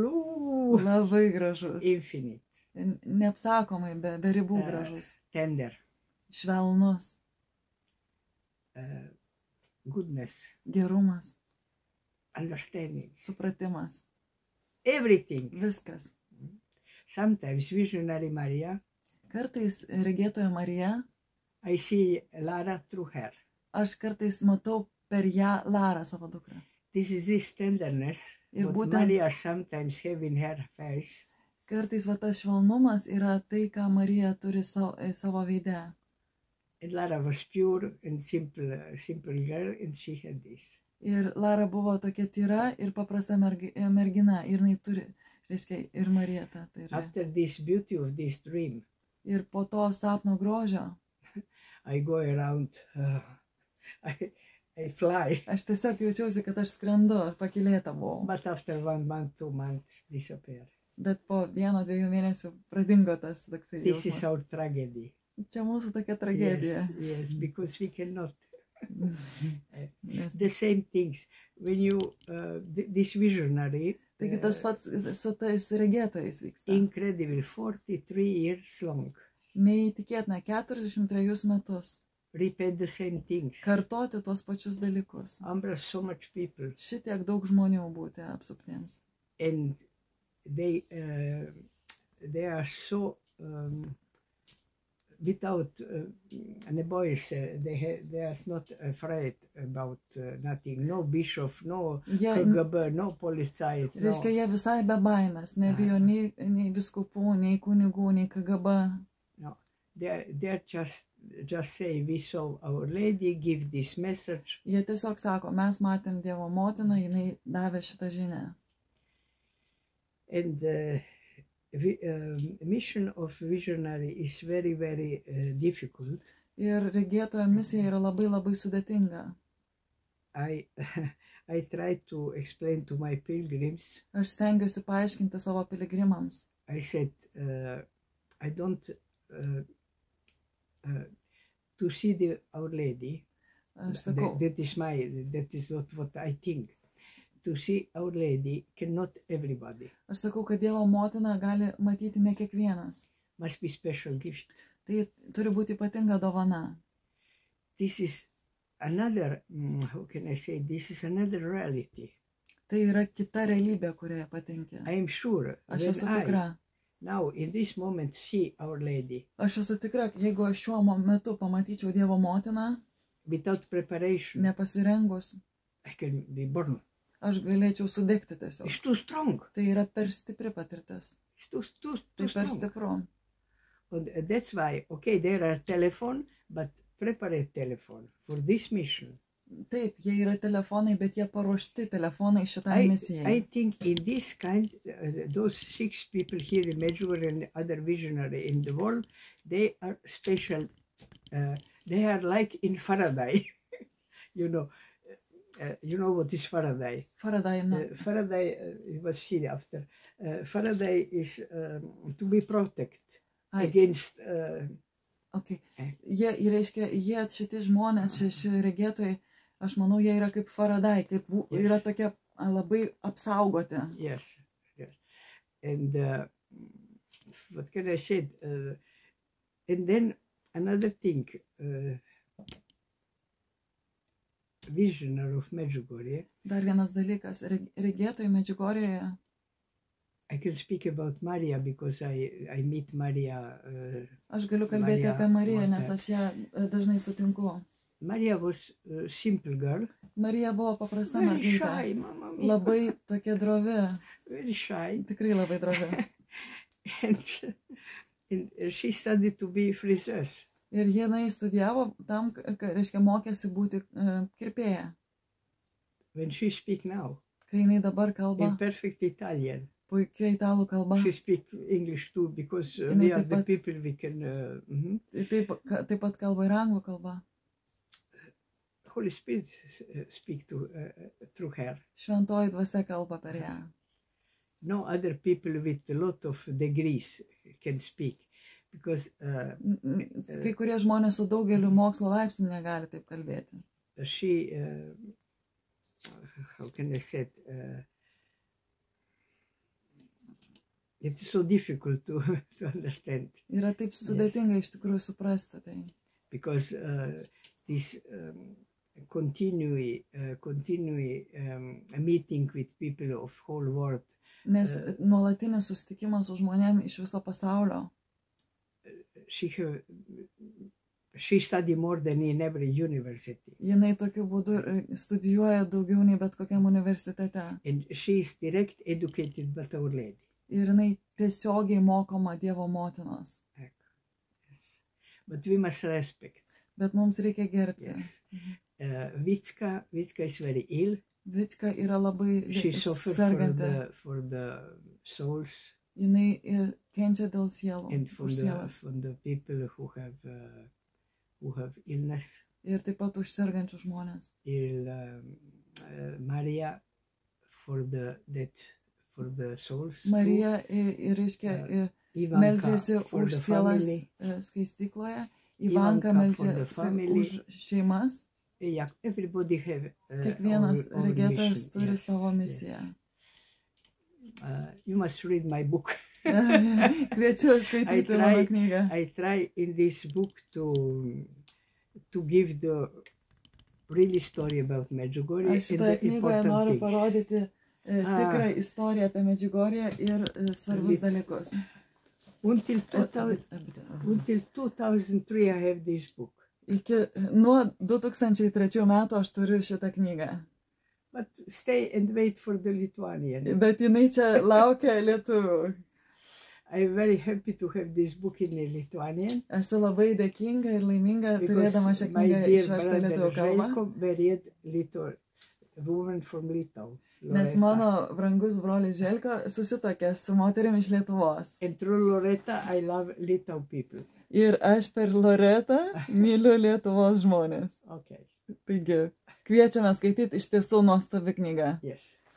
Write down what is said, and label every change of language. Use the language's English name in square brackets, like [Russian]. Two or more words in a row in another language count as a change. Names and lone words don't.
[Lithuanian] Labai gražus. [English] Infinite. [Lithuanian] Neapsakomai, be ribų gražus. [English] Tender. [Lithuanian] Švelnus. [English] Goodness. [Lithuanian] Gerumas. [English] Understanding. [Lithuanian] Supratimas. [English] Everything. [Lithuanian] Viskas. [English] Sometimes visionary Maria [Lithuanian] Kartais regėtoja Marija, [English] I see Lara through her. [Lithuanian] aš kartais matau per ją Larą, savo dukrą. [English] This is this tenderness [Lithuanian] Ir [English] what [Lithuanian] būtent- [English] Maria sometimes have in her face. [Lithuanian] Kartais va tas švelnumas yra tai, ką Marija turi savo veide. [English] And Lara was pure and simple girl, and she had this. [Lithuanian] Ir Lara buvo tokia tyra ir paprasta mergina. Ir jinai turi, reiškia, ir Marija tą turi. [English] After this beauty of this dream, [Lithuanian] Ir po to sapno grožio, [English] I go around, I fly. [Lithuanian] aš tiesiog jaučiausi, kad aš skrendu, aš pakilėta buvau. [English] But after 1 month, 2 months, disappear. [Lithuanian] Bet po 1-2 mėnesių pradingo tas toksai [English] This is [Lithuanian] jausmas. [English] our tragedy. [Lithuanian] Čia mūsų tokia tragedija. [English] Yes, because we cannot. [Lithuanian] Nes, [English] The same things. When you, this visionary, [Lithuanian] taigi tas pats su tais regėtojais vyksta. [English] incredible, 43 years long, [Lithuanian] Neįtikėtina, 43 metus [English] repeat the same things. [Lithuanian] kartoti tuos pačius dalykus. [English] Umbra, so much people, Šitiek daug žmonių būti apsuptiems. and they are so without boys. They are not afraid about nothing. No bishop, no [Lithuanian] Jie, [English] KGB, no polizei. No. [Lithuanian] reiškia, jie visai be baimės, nebijo nei viskupų, nei kunigų, nei KGB. [English] No, they just say we saw Our Lady give this message. [Lithuanian] Jie tiesiog sako, mes matėm Dievo motiną, jinai davė šitą žinią. [English] And mission of visionary is very, very difficult. [Lithuanian] Ir regėtojo misija yra labai sudėtinga. [English] I try to explain to my pilgrims. [Lithuanian] Aš stengiuosi paaiškinti savo piligrimams. [English] I said, I don't to see Our Lady. [Lithuanian] Aš sakau, [English] That is not what I think. To see Our Lady cannot everybody. [Lithuanian] aš sakau, kad Dievo motiną gali matyti ne kiekvienas. [English] Must be special gift. [Lithuanian] Tai turi būti ypatinga dovana. [English] This is another, how can I say, this is another reality. [Lithuanian] Tai yra kita realybė, kurioje patenki. [English] I am sure [Lithuanian] Aš [English] when [Lithuanian] esu tikra. [English] now in this moment see Our Lady [Lithuanian] Aš esu tikra, jeigu aš šiuo metu pamatyčiau Dievo motiną, [English] without preparation, [Lithuanian] nepasirengus, [English] I can be born. [Lithuanian] aš galėčiau sudegti tiesiog. [English] It's too strong. [Lithuanian] Tai yra per stipri patirtis. [English] It's too [Lithuanian] Tai per [English] strong. [Lithuanian] stipru. [English] And that's why, okay, there are telephone, but preparate telephone for this mission. [Lithuanian] Taip, jie yra telefonai, bet jie paruošti telefonai šitai [English] I [Lithuanian] misijai. [English] think in this kind, those 6 people here in Medjugorje and other visionary in the world, they are special. They are like in Faraday. you know what is Faraday? [Lithuanian] Faraday, ne. [English] Faraday was seen after. Faraday is to be protected [Lithuanian] Ai, [English] against. okay. [Lithuanian] Jie, reiškia, jie šitie žmonės, šeši regėtojai, aš manau, jie yra kaip Faraday, kaip [English] Yes. [Lithuanian] yra tokie labai apsaugoti. [English] Yes. And what can I say? And then another thing, visionary of Medjugorje. [Lithuanian] Dar vienas dalykas, regėtojai Medžiugorėje. [English] I can speak about Maria because I meet Maria. [Lithuanian] Aš galiu kalbėti Marija apie Mariją, [English] was [Lithuanian] nes [English] that. [Lithuanian] aš ją dažnai sutinku. [English] Maria was a simple girl. [Lithuanian] Marija buvo paprasta [English] Very [Lithuanian] mergaitė. [English] shy, [Italian] mamma mia. [Lithuanian] Labai tokia drovi. [English] Very shy. [Lithuanian] Tikrai labai drovi. [English] And she studied to be friseur. [Lithuanian] Ir jinai studijavo tam, reiškia, mokėsi būti kirpėja. [English] When she speak now, [Lithuanian] Kai jinai dabar kalba [English] in perfect Italian, [Lithuanian] puikiai italų kalba, [English] she speak English too because [Lithuanian] Jinai [English] we are [Lithuanian] taip the pat- [English] people we can. [Lithuanian] taip pat kalba ir anglų kalba. [English] Holy Spirit speak to through her. [Lithuanian] Šventoji dvasia kalba per ją. [English] No other people with a lot of degrees can speak because [Lithuanian] Kai kurie žmonės su daugeliu mokslo laipsnių negali taip kalbėti. [English] she, how can I say it? It is so difficult to understand [Lithuanian] Yra taip sudėtinga iš tikrųjų suprasti tai. [English] because this continue meeting with people of whole world [Lithuanian] Nes nuolatinis susitikimas su žmonėm iš viso pasaulio [English] she studied more than in every university. [Lithuanian] Jinai tokiu būdu studijuoja daugiau nei bet kokiam universitete. [English] And she is direct educated by Our Lady. [Lithuanian] Ir jinai tiesiogiai mokoma Dievo motinos. [English] Yes. But we must respect. [Lithuanian] Bet mums reikia gerbti. [English] Yes. Vicka is very ill. [Lithuanian] Vicka yra labai [English] She suffers [Lithuanian] serganti. [English] for the souls. [Lithuanian] Jinai kenčia dėl sielų. [English] And from the people who have illness. [Lithuanian] Ir taip pat už sergančių žmonės. [English] Maria for the souls. [Lithuanian] Marija reiškia meldžiasi už sielas skaistykloje. Ivanka meldžiasi už šeimas. Kiekvienas regėtojas turi savo misiją. [English] You must read my book. [Lithuanian] Kviečiu skaityti mano knygą. [English] I try in this book to give the really story about Medjugorje. [Lithuanian] Aš šitoje knygoje noriu parodyti tikrą istoriją apie Medžiugorję ir svarbus dalykus. [English] Until 2003 I have this book. [Lithuanian] Nuo 2003 metų aš turiu šitą knygą. [English] But stay and wait for the Lithuanian. [Lithuanian] Bet jinai čia laukia lietuvių. [English] I'm very happy to have this book in Lithuanian. [Lithuanian] Esu labai dėkinga ir laiminga turėdama šią knygą išverstą lietuvių kalbą. [English] Woman from Lithuania. [Lithuanian] Nes mano brangus brolis Želko susitokė su moterim iš Lietuvos. [English] And through Loretta I love Lithuanian people. [Lithuanian] Ir aš per Loretą myliu Lietuvos žmonės. [English] Okay. [Lithuanian] Taigi, kviečiame skaityti iš tiesų nuostabi knyga.